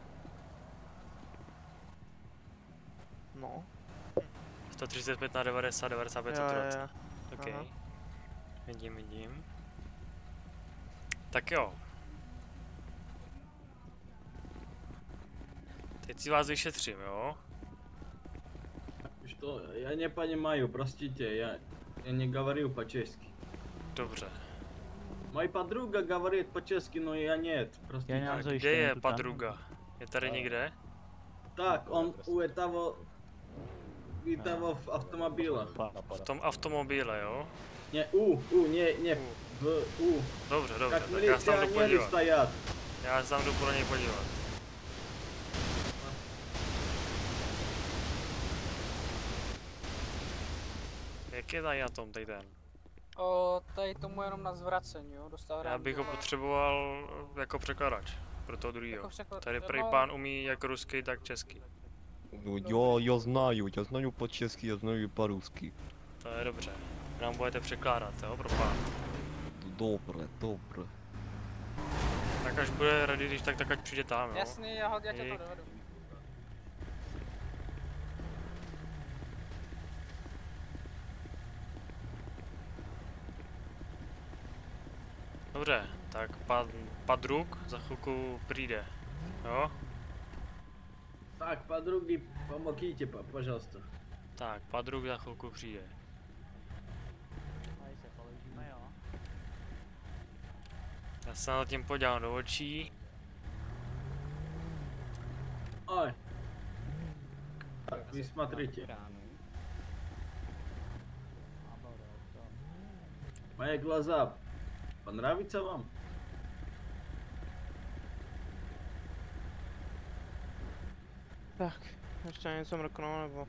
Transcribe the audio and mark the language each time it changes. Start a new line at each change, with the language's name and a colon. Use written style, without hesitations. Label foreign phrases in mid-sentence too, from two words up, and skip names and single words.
Czech: No. 135 na 90, 95 Jo, jo, saturace. jo. OK. Aha. Vidím. Tak jo. Teď si vás vyšetřím, jo?
Russian: Что? Я не понимаю, простите, я не говорю по-чешски.
Czech: Dobře.
Russian: Моя подруга говорит по-чешски, но я нет,
Czech: Já
Russian: простите.
Czech: nemám Kde zajištěný je tu Padruga? Je tady někde?
Russian: Так, он у этого в автомобиля.
Czech: V tom automobile, jo?
Russian: Не, не, у.
Czech: Dobře,
Russian: Как
Czech: tak já se tam jdu
Russian: милиционеры
Czech: podívat.
Russian: стоят.
Czech: Já se tam jdu pro něj podívat. Jak je tady na tom, tady ten? Tady tomu jenom na zvracení, jo, dostal Já bych ho potřeboval jako překladač pro toho druhýho. Tady prej pán umí jak rusky, tak česky. Ну, я знаю по-чешски, я знаю и по-русски. To je dobře. Nám budete překládat, jo, pro pán.
Ukrainian: Добре.
Czech: Tak až bude ready, když tak ať přijde tam, jo. Jasný, já tě Dík. to dovedu. Dobře, tak Padruk za chvilku přijde, jo?
Russian: Так, подруги, помогите, пожалуйста.
Czech: Tak, Padruk za chvilku přijde. Tady se položíme, jo. Já se na tím podívám do očí.
Russian: Ой. Так, вы смотрите. Мои глаза понравятся вам?
Czech: Tak, ještě něco mrknou nebo...